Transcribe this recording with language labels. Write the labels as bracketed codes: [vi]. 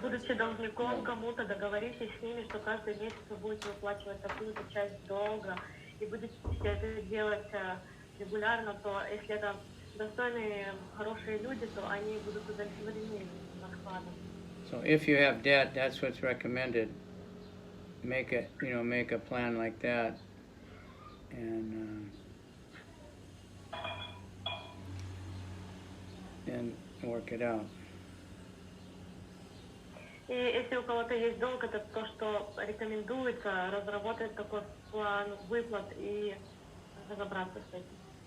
[ru] будучи должником кому-то, договоритесь с ними, что каждый месяц вы будете выплачивать такую-то часть долга, и будете это делать регулярно, то если это достойные, хорошие люди, то они будут удовлетворены раскладом. [en] So if you have debt, that's what's recommended. Make a plan like that, and work it out. [ru] И если у кого-то есть долг, это то, что рекомендуется разработать такой план выплат и разобраться с этим.